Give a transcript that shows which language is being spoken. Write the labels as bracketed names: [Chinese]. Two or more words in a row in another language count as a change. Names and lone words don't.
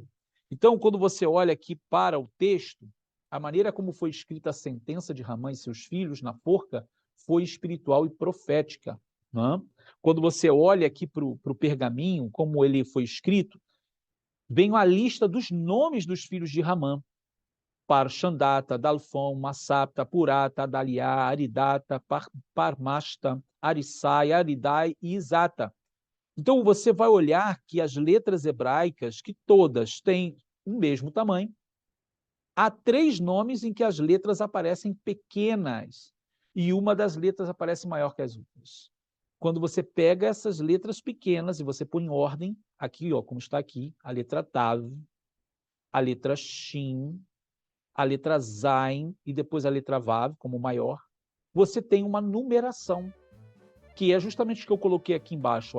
[Portuguese] Então, quando você olha aqui para o texto, a maneira como foi escrita a sentença de Ramã e seus filhos na forca foi espiritual e profética. Né? Quando você olha aqui para o pergaminho, como ele foi escrito, vem a lista dos nomes dos filhos de Ramã. Parxandata, Dalfon, Massapta, Purata, Adaliá, Aridata, Parmasta, Arissai, Aridai e Isata. Então, você vai olhar que as letras hebraicas, que todas têm o mesmo tamanho, há 3 nomes em que as letras aparecem pequenas e uma das letras aparece maior que as outras. Quando você pega essas letras pequenas e você põe em ordem, aqui, ó, como está aqui, a letra Tav, a letra Shin, a letra Zain e depois a letra Vav, como maior, você tem uma numeração, que é justamente o que eu coloquei aqui embaixo.